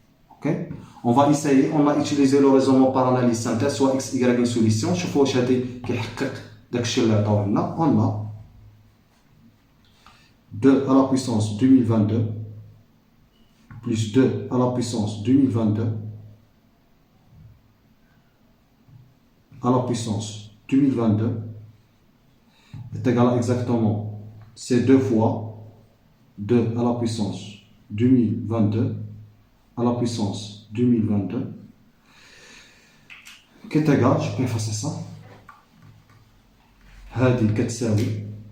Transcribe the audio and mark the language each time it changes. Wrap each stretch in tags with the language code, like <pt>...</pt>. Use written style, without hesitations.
<fr>Ok, on va essayer, on va utiliser le raisonnement par analyse synthèse soit x y une solution.</fr> <ar>شوفوا واش هادي كيحقق داكشي اللي عطاوه لنا.</ar> <fr>On a 2 à la puissance 2022 plus 2 à la puissance 2022 à la puissance 2022 est égal à exactement c'est 2 fois 2 à la puissance 2022 à la puissance 2022 qui est égal, je peux effacer ça,</fr> <ar>هذه كتساوي</ar>